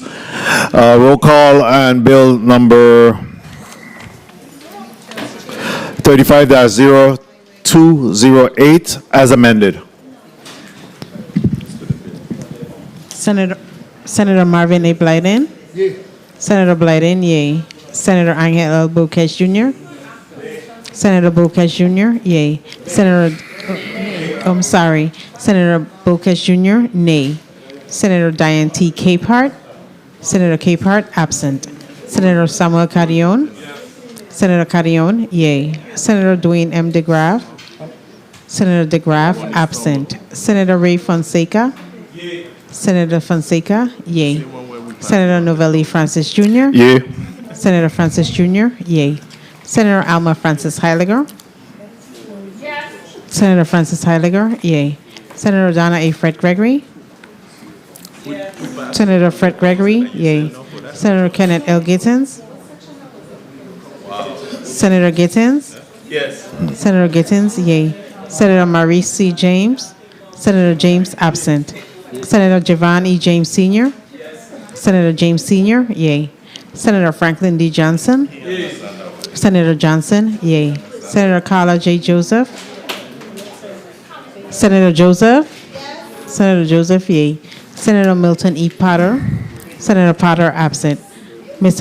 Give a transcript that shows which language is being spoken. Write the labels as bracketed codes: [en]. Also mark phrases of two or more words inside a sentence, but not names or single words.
[en] Roll call on bill number 35-0208 as amended. Senator Marvin A. Blyden. Yay. Senator Blyden, yay. Senator Angel L. Bocage Jr. Senator Bocage Jr., yay. Senator Bocage Jr., nay. Senator Diane T. Capehart. Senator Capehart, absent. Senator Samuel Carrion. Senator Carrion, yay. Senator Dwayne M. DeGraff. Senator DeGraff, absent. Senator Ray Fonseca. Senator Fonseca, yay. Senator Novelli Francis Jr. Yay. Senator Francis Jr., yay. Senator Alma Francis Heiliger. Senator Francis Heiliger, yay. Senator Donna A. Fred Gregory. Senator Fred Gregory, yay. Senator Kenneth L. Gittens. Senator Gittens. Yes. Senator Gittens, yay. Senator Maurice C. James. Senator James, absent. Senator Javon E. James Sr. Senator James Sr., yay. Senator Franklin D. Johnson. Senator Johnson, yay. Senator Carla J. Joseph. Senator Joseph. Senator Joseph, yay. Senator Milton E. Potter. Senator Potter, absent. Mr.